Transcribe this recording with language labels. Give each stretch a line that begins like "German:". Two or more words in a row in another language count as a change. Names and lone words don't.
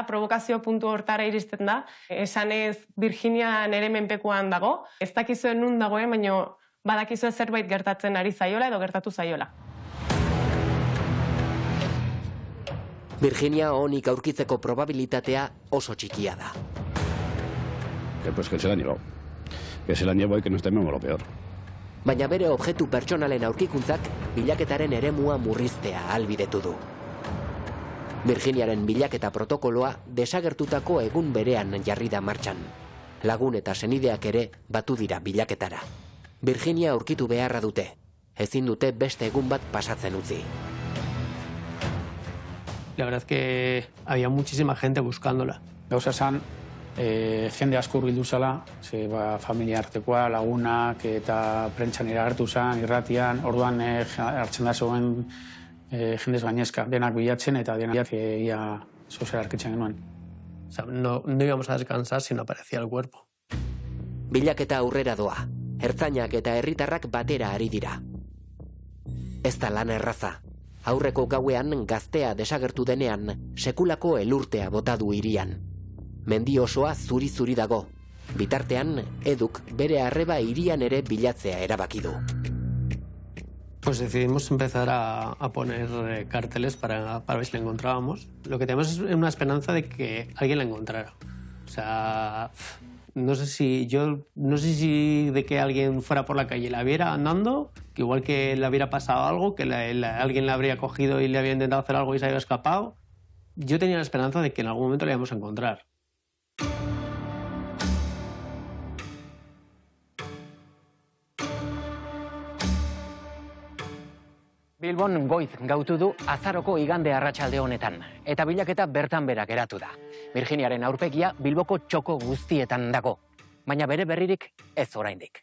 Basque: Provokazio puntu hortara iristen da, esanez Virginia nere menpekoan dago, ez dakizuen nun dagoen, baina badakizuen zerbait gertatzen ari zaiola edo gertatu zaiola. Virginia onik aurkitzeko probabilitatea oso txikia da.
Spanish: Pues que se la han llevado. Que se la han llevado y que nos tememos lo peor.
Basque: Baina bere objektu pertsonalen aurkikuntzak bilaketaren eremua murriztea ahalbidetu du. Virginiaren bilaketa protokoloa desagertutako egun berean jarri da martxan. Lagun eta senideak ere batu dira bilaketara. Virginia aurkitu beharra dute. Ezin dute beste egun bat pasatzen utzi.
Spanish: La verdad que había muchísima gente buscándola.
Basque: Gauza esan, jende asko hurbildu zala, familia artekoa, lagunak eta prentxan iragertu zen, irratian, orduan hartzen da zegoen jendez gainezka, denak bilatzen eta denak ia zozera arkitzen genuen.
Spanish: O sea, no íbamos a descansar si no aparecía el cuerpo.
Basque: Bilaketa aurrera doa, ertzainak eta herritarrak batera ari dira. Ez da lan erraza. Aurreko gauean gaztea desagertu denean, sekulako elurtea bota du hirian. Mendi osoa zuri-zuri dago. Bitartean, Eduk bere arreba hirian ere bilatzea erabaki du.
Spanish: Pues decidimos empezar a poner carteles para ver si la encontrábamos. Lo que tenemos es una esperanza de que alguien la encontrara. O sea, No sé si de que alguien fuera por la calle y la viera andando, que igual que le hubiera pasado algo, que alguien la habría cogido y le había intentado hacer algo y se había escapado. Yo tenía la esperanza de que en algún momento la íbamos a encontrar.
Basque: Bilbon goiz gautu du azaroko igande arratsalde honetan, eta bilaketa bertan bera geratu da. Virginiaren aurpegia Bilboko txoko guztietan dago, baina bere berririk ez oraindik.